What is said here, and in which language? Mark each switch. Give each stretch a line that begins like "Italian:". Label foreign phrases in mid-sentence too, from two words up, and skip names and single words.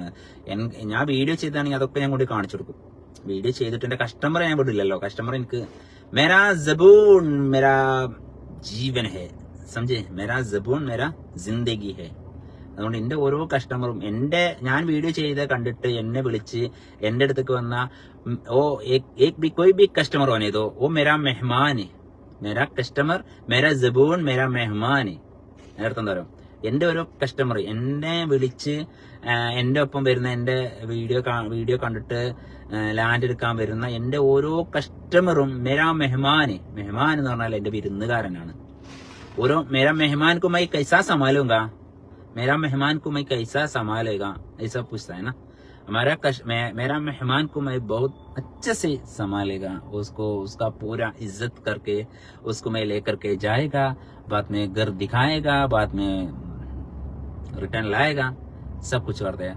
Malayalam: ഞാൻ വീഡിയോ ചെയ്താണെങ്കിൽ അതൊക്കെ ഞാൻ കൂടി കാണിച്ചു കൊടുക്കും. വീഡിയോ ചെയ്തിട്ട് എന്റെ കസ്റ്റമറെ ഞാൻ വിടില്ലല്ലോ. കസ്റ്റമർ എനിക്ക്
Hindi: मेरा जबून मेरा जीवन है, समझे, मेरा जबून मेरा जिंदगी है.
Malayalam: അതുകൊണ്ട് എന്റെ ഓരോ കസ്റ്റമറും ഞാൻ വീഡിയോ ചെയ്ത് കണ്ടിട്ട് എന്നെ വിളിച്ച് എന്റെ അടുത്തേക്ക് വന്ന
Hindi: कोई भी कस्टमर होने दो, वो मेरा मेहमान है. मेरा कस्टमर मेरा जबून मेरा मेहमान है.
Malayalam: അർത്ഥം എന്താ പറയുക, എന്റെ ഓരോ കസ്റ്റമർ എന്നെ വിളിച്ച് എന്റെ ഒപ്പം വരുന്ന, എന്റെ വീഡിയോ കണ്ടിട്ട് ലാൻഡ് എടുക്കാൻ വരുന്ന എന്റെ ഓരോ കസ്റ്റമറും
Hindi: मेरा मेहमान.
Malayalam: മെഹ്മാൻ എന്ന് പറഞ്ഞാൽ എന്റെ വിരുന്നുകാരനാണ്.
Hindi: ഓരോ मेरा मेहमान को मैं कैसा संभालूंगा, मेरा मेहमान को मैं कैसा संभालेगा, ऐसा पूछता है ना. मेरा मेहमान को मैं बहुत अच्छे से संभालेगा, उसको उसका पूरा इज्जत करके उसको मैं लेकर के जाएगा, बाद में घर दिखाएगा, बाद में रिटर्न लाएगा, सब कुछ करते हैं.